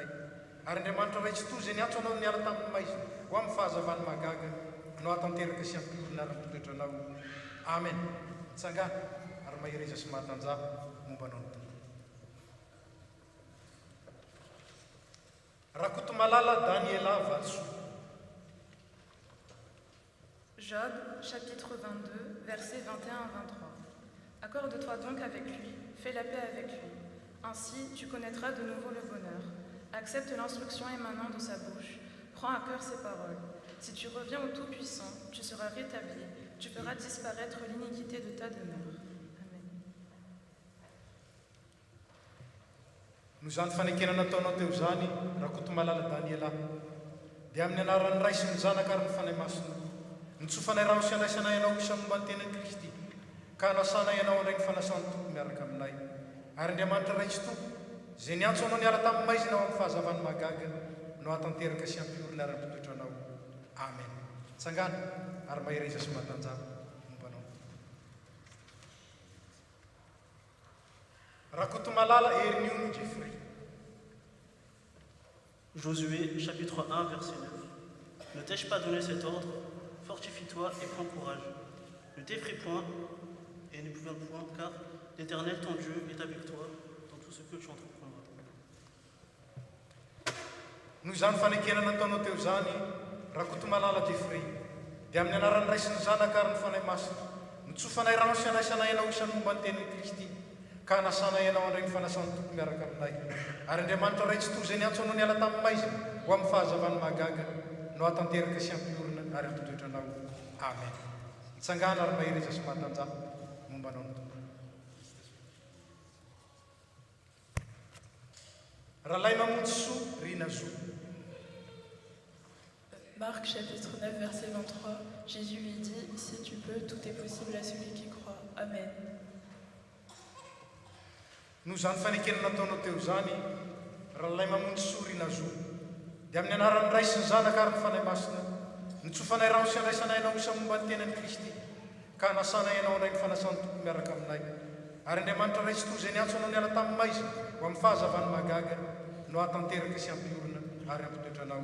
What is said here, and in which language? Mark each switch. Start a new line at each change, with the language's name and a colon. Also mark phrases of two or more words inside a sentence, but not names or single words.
Malagasy: Ary Andriamanitra raitsy to izay niantso anao niala tamin'ny maizina ho amin'ny fahazavany mahagaga, no ahatanteraka sy ampiorina ary ampitoetranao. Amen. Tsangana ary mahireza sy mahatanjaka mombanao ny tompo. Rakotomalala Daniela Valsoa.
French: Job, chapitre 22, versets 21 à 23. Accorde-toi donc avec lui, fais la paix avec lui. Ainsi, tu connaîtras de nouveau le bonheur. Accepte l'instruction émanant de sa bouche. Prends à cœur ses paroles. Si tu reviens au Tout-Puissant, tu seras rétabli. Tu feras disparaître l'iniquité de ta demeure. Amen.
Malagasy: No zany fanekena nataonao teo zany raha koto malala Daniela dia amin'ny anaran'ny ray sy ny zanaka ary ny fanahy masina nitsofanay rano sy anaisanay ianao isa momba ny tenan'i Kristy ka nasanay ianao andray ny fanasany tompo miaraka aminay ary Andriamanitra ray tsy tompo zay niantso anao niala tamin'ny maizina ao amin'ny fahazavany magaga no atanteraka sy ampiorina ary ampitoetra anao. Amen. Tsangana ary mahireza sy mahatanjaka mombanao. Rakotomalala Ernium Jeffrey.
French: Josué, chapitre 1, verset 9. Ne t'ai-je pas donné cet ordre? Fortifie-toi et prends courage. Ne t'effraie point et ne bouge point, car l'Éternel ton Dieu est avec toi dans tout ce que tu entreprendras.
Malagasy: Noho izany fanekena nataonao teo zany Rakotomalala Jeffrey dia amin'ny anaran'ny ray sy ny zanaka ary ny fanahy masina nitsofanay rano sy anaisanay ianao isan'ny momba ny tenin'i Kristy ka nasanay ianao andray ny fanasany tompo miaraka aminay ary Andriamanitra ray tsy toy zay niantso anao niala tamin'ny maizina ho amin'ny fahazavany magaga no atanteraka sy ampiorina ary ampitoetra anao. Amen. Mitsangana ary mahireza sy mahatanjaka mombanao ny tompo. Rahalahy mamonjy soa Rina Zo.
French: Marc chapitre 9 verset 23, Jésus lui dit, si tu peux, tout est possible à celui qui croit. Amen.
Malagasy: Noho zany fanekena nataonao teo zany rahalahy mamonjy soa Rina Zo dia amin'ny anaran'ny ray sy ny zanaka ary ny fanahy masina nitsofanay rano sy andraisanay ianao isa momba ny tenan'i Kristy ka nasanay ianao andray ny fanasany tompo miaraka aminay ary Andriamanitra ray tsy toy zay niantso anao niala tamin'ny maizina ho amin'ny fahazavany magaga no atanteraka sy ampiorina ary ampitoetra anao.